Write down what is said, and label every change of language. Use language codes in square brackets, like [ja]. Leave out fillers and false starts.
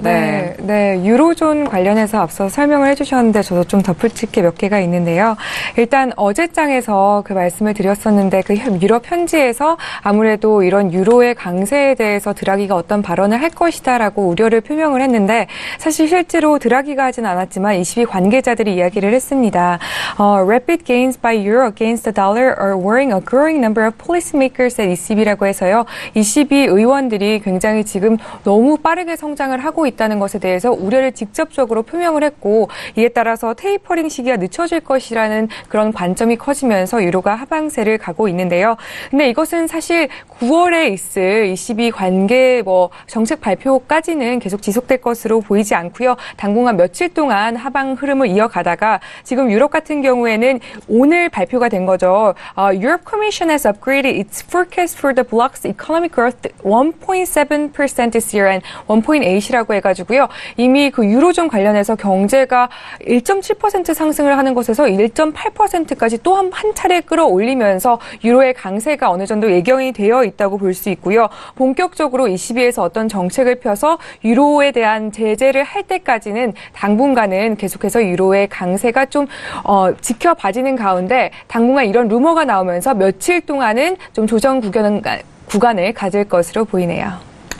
[ko] 네, 유로존 관련해서 앞서 설명을 해주셨는데 저도 좀 덧붙일 게 몇 개가 있는데요. 일단 어제장에서 그 말씀을 드렸었는데 그 유럽 현지에서 아무래도 이런 유로의 강세에 대해서 드라기가 어떤 발언을 할 것이다라고 우려를 표명을 했는데 사실 실제로 드라기가 하진 않았지만 ECB 관계자들이 이야기를 했습니다. [en] Rapid gains by euro against the dollar are worrying a growing number of policymakers at ECB [ko] 라고 해서요. ECB 의원들이 굉장히 지금 너무 빠르게 성장을 하고 있다는 것에 대해서 우려를 직접적으로 표명을 했고 이에 따라서 테이퍼링 시기가 늦춰질 것이라는 그런 관점이 커지면서 유로가 하방세를 가고 있는데요. 근데 이것은 사실 9월에 있을 ECB 관계 정책 발표까지는 계속 지속될 것으로 보이지 않고요. 당분간 며칠 동안 하방 흐름을 이어가다가 지금 유럽 같은 경우에는 오늘 발표가 된 거죠. [en] Europe Commission has upgraded its forecast for the bloc's economic growth 1.7% this year and [ko] 1.8이라고 해가지고요. 이미 그 유로존 관련해서 경제가 1.7% 상승을 하는 것에서 1.8%까지 또 한 차례 끌어올리면서 유로의 강세가 어느 정도 예견이 되어 있다고 볼 수 있고요. 본격적으로 ECB에서 어떤 정책을 펴서 유로에 대한 제재를 할 때까지는 당분간은 계속해서 유로의 강세가 좀 지켜봐지는 가운데 당분간 이런 루머가 나오면서 며칠 동안은 좀 조정 구간을 가질 것으로 보이네요.